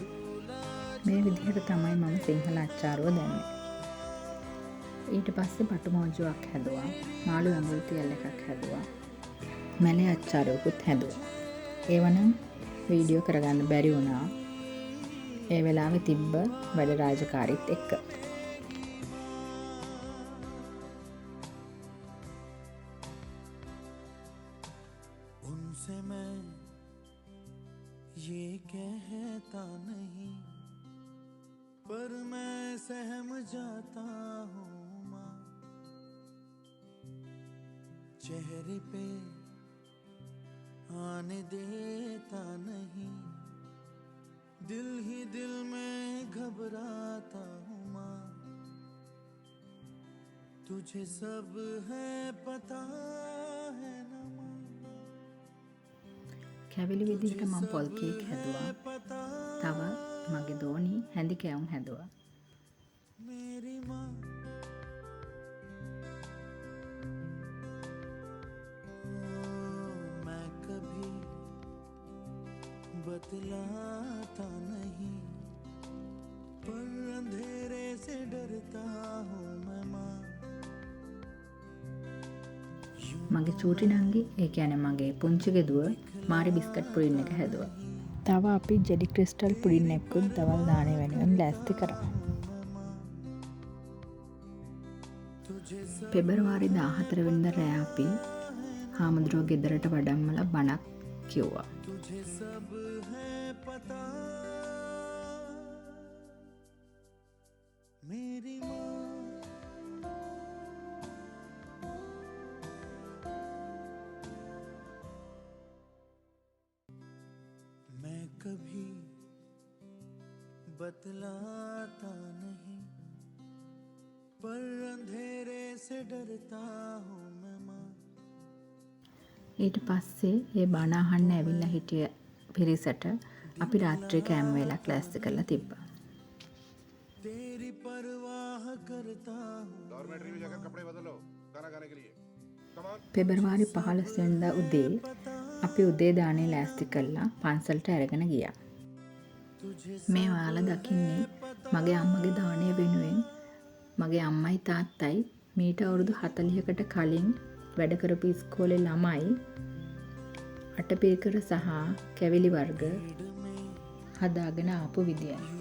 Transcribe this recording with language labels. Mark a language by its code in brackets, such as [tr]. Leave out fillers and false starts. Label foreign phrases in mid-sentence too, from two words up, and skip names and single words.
[si] මේ විදිහට තමයි මම සිංහල අච්චාරුව දැම්මේ. ඊට පස්සේ පටු මොජුවක් හැදුවා. මාළු ඇඹුල් තියල් එකක් හැදුවා. මැලේ අච්චාරුවකුත් හැදුවා. ඒවනම් වීඩියෝ කරගන්න බැරි වුණා. ඒ වෙලාවේ තිබ්බ වැඩ රාජකාරීත් එක්ක. [hi] उनसे मैं ये कहता नहीं पर मैं सहम जाता हूँ माँ चेहरे पे आने देता नहीं दिल ही दिल में घबराता हूँ माँ तुझे सब है पता है ना [si] කැවිලි විදිහට මම පොල් කේක් හැදුවා. තව මගේ දෝණි හැඳි කෑවුම් හැදුවා. [hi] मेरी माँ मैं कभी बतलाता नहीं पर अंधेरे से डरता हूँ मैं माँ [si] මගේ චූටි නංගි ඒ කියන්නේ මගේ පුංචි ගෙදුව මාරි බිස්කට් පුඩින් එක හැදුවා. තව අපි ජෙලි ක්‍රිස්ටල් පුඩින් එකකුත් දවල් දානේ වෙනුවෙන් ලෑස්ති කරා. පෙබරවාරි 14 වෙනිදා රෑ අපි හාමුදුරුවෝ ගෙදරට වඩම්මලා බණක් කිව්වා. [hi] तुझे सब है पता मेरी माँ मैं कभी बतलाता नहीं पर अंधेरे से डरता हूँ मैं माँ [si] ඊට පස්සේ ඒ බණ අහන්න ඇවිල්ලා හිටිය පිරිසට අපි රාත්‍රී කෑම වේලක් ලෑස්ති කරලා තිබ්බා. [hi] तेरी परवाह करता हूँ डॉर्मेट्री में जाकर कपड़े बदलो खाना खाने के लिए [en] come on [si] පෙබරවාරි 15 වෙනිදා උදේ අපි උදේ දානේ ලෑස්ති කරලා පන්සලට අරගෙන ගියා. මේ ඔයාලා දකින්නේ මගේ අම්මගේ දාණය වෙනුවෙන් මගේ අම්මයි තාත්තයි මීට අවුරුදු 40කට කලින් වැඩ කරපු ඉස්කෝලේ ළමයි අටපිරිකර සහ කැවිලි වර්ග හදාගෙන ආපු විදිය.